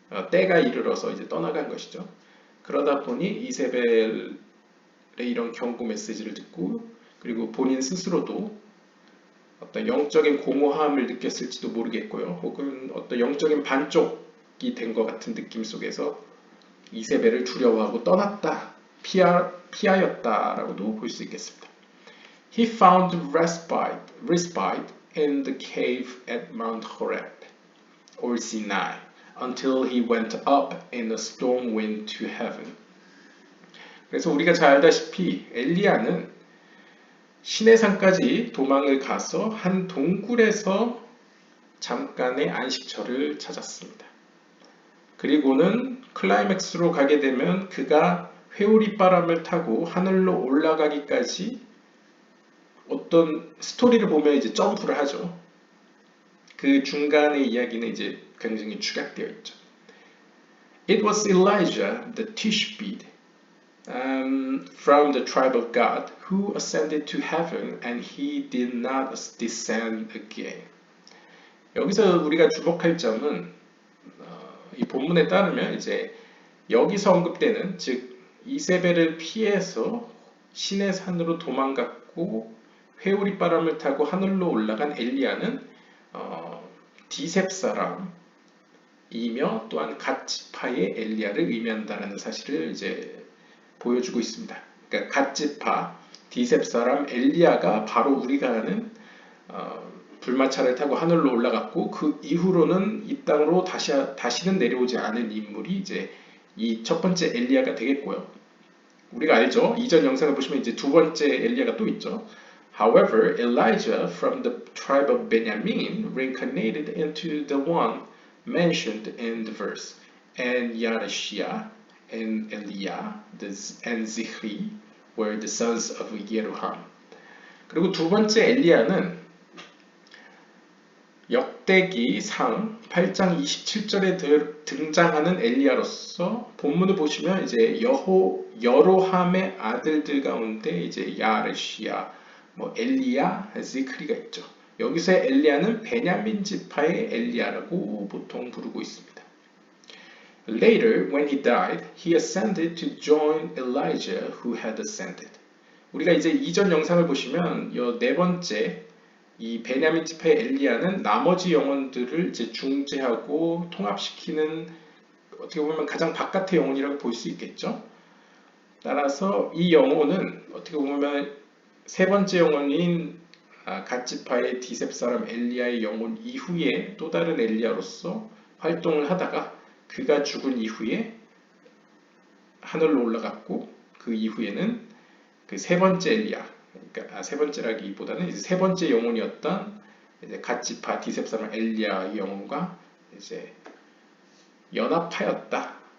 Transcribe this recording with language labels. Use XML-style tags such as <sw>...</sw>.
<ko>때가 이르러서 이제 떠나간 것이죠. 그러다 보니 이세벨의 이런 경고 메시지를 듣고 그리고 본인 스스로도 어떤 영적인 공허함을 느꼈을지도 모르겠고요. 혹은 어떤 영적인 반쪽이 된 것 같은 느낌 속에서 이세벨을 두려워하고 떠났다, 피하였다라고도 볼 수 있겠습니다.</ko> <en>He found respite in the cave at Mount Horeb, or Sinai, until he went up in a storm wind to heaven.</en> <ko>그래서 우리가 잘 알다시피 엘리야는 시내산까지 도망을 가서 한 동굴에서 잠깐의 안식처를 찾았습니다. 그리고는 클라이맥스로 가게 되면 그가 회오리바람을 타고 하늘로 올라가기까지 어떤 스토리를 보면 이제 점프를 하죠. 그 중간의 이야기는 이제 굉장히 축약되어 있죠.</ko> <en>It was Elijah the Tishbite from the tribe of God who ascended to heaven and he did not descend again.</en> <ko>여기서 우리가 주목할 점은 이 본문에 따르면 이제 여기서 언급되는 즉 이세벨을 피해서 시내산으로 도망갔고 회오리 바람을 타고 하늘로 올라간 엘리야는 디셉 사람이며 또한 갓 지파의 엘리야를 의미한다라는 사실을 이제 보여주고 있습니다. 그러니까 갓 지파 디셉 사람 엘리야가 바로 우리가 아는 불마차를 타고 하늘로 올라갔고 그 이후로는 이 땅으로 다시는 내려오지 않은 인물이 이제 이 첫 번째 엘리야가 되겠고요. 우리가 알죠. 이전 영상을 보시면 이제 두 번째 엘리야가 또 있죠.</ko> <en>However, Elijah from the tribe of Benjamin reincarnated into the one mentioned in the verse, and Yarashia and Eliah and Zichri were the sons of Yeroham.</en> <ko>그리고 두 번째 엘리야는 역대기 상 8장 27절에 등장하는 엘리야로서 본문을 보시면 이제 여로함의 아들들 가운데 이제 야르시야, 엘리야, 지크리가 있죠. 여기서의 엘리야는 베냐민 지파의 엘리야라고 보통 부르고 있습니다.</ko> <en>Later, when he died, he ascended to join Elijah who had ascended.</en> <ko>우리가 이제 이전 영상을 보시면 네 번째 이 베냐민 지파의 엘리야는 나머지 영혼들을 이제 중재하고 통합시키는 어떻게 보면 가장 바깥의 영혼이라고 볼 수 있겠죠. 따라서 이 영혼은 어떻게 보면 세 번째 영혼인 갓 지파의 디셉 사람 엘리야의 영혼 이후에 또 다른 엘리야로서 활동을 하다가 그가 죽은 이후에 하늘로 올라갔고 그 이후에는 그 세 번째 엘리야, 그러니까 세 번째라기보다는 이제 세 번째 영혼이었던 이제 갓 지파 디셉 사람 엘리야 영혼과 이제 연합하였다.</ko>